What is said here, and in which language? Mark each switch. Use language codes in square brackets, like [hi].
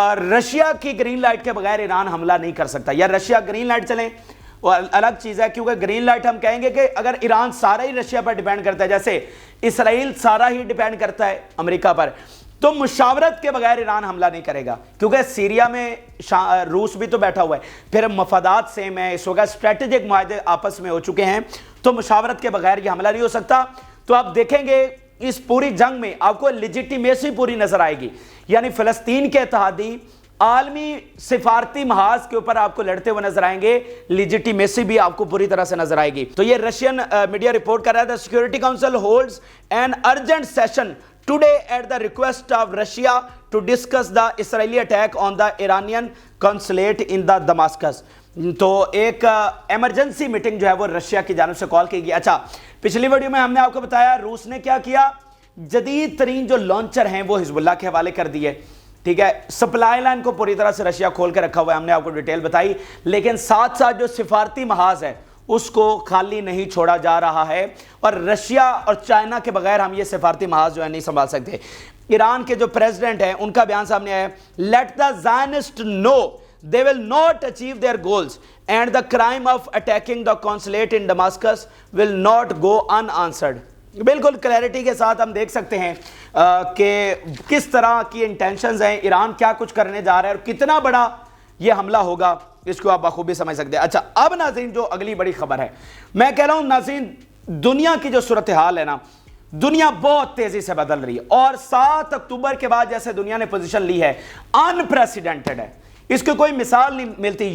[ur] Russia کی green light کے بغیر ایران حملہ نہیں کر سکتا, یا رشیا گرین لائٹ چلیں وہ الگ چیز ہے, کیونکہ گرین لائٹ ہم کہیں گے کہ اگر ایران سارا ہی رشیا پر ڈیپینڈ کرتا ہے, جیسے اسرائیل سارا ہی ڈیپینڈ کرتا ہے امریکہ پر, تو مشاورت کے بغیر ایران حملہ نہیں کرے گا, کیونکہ سیریا میں روس بھی تو بیٹھا ہوا ہے, پھر مفادات سیم ہے, اس وقت اسٹریٹجک معاہدے آپس میں ہو چکے ہیں, تو مشاورت کے بغیر یہ حملہ نہیں ہو سکتا. تو آپ دیکھیں گے اس پوری جنگ میں آپ کو لیجیٹیمیسی پوری نظر آئے گی, یعنی فلسطین کے اتحادی عالمی سفارتی محاذ کے اوپر آپ کو لڑتے ہوئے نظر آئیں گے, لیجیٹیمیسی بھی آپ کو پوری طرح سے نظر آئے گی. تو یہ رشین میڈیا رپورٹ کر رہا تھا, [en] Security council holds an urgent session today at the request of Russia to discuss the Israeli attack on the Iranian consulate in the Damascus. [ur] تو ایک ایمرجنسی میٹنگ جو ہے وہ رشیا کی جانب سے کال کی گئی. اچھا پچھلی ویڈیو میں ہم نے آپ کو بتایا روس نے کیا کیا, جدید ترین جو لانچر ہیں وہ حزب اللہ کے حوالے کر دیے, ٹھیک ہے. سپلائی لائن کو پوری طرح سے رشیا کھول کے رکھا ہوا ہے, ہم نے آپ کو ڈیٹیل بتائی, لیکن ساتھ ساتھ جو سفارتی محاذ ہے اس کو خالی نہیں چھوڑا جا رہا ہے, اور رشیا اور چائنا کے بغیر ہم یہ سفارتی محاذ جو ہے نہیں سنبھال سکتے. ایران کے جو پریزیڈنٹ ہیں ان کا بیان سامنے آیا ہے, [en] Let the Zionist know they will not achieve their goals and the crime of attacking the consulate in Damascus will not go unanswered. [ur] بالکل کلیئرٹی کے ساتھ ہم دیکھ سکتے ہیں کہ کس طرح کی انٹینشنز ہیں, ایران کیا کچھ کرنے جا رہا ہے اور کتنا بڑا یہ حملہ ہوگا, اس کو آپ بخوبی سمجھ سکتے ہیں. اچھا اب ناظرین جو اگلی بڑی خبر ہے, میں کہہ رہا ہوں ناظرین دنیا کی جو صورتحال ہے نا, دنیا بہت تیزی سے بدل رہی ہے, اور 7 اکتوبر کے بعد جیسے دنیا نے پوزیشن لی ہے انپریسیڈنٹڈ ہے, اس کی کوئی مثال نہیں ملتی.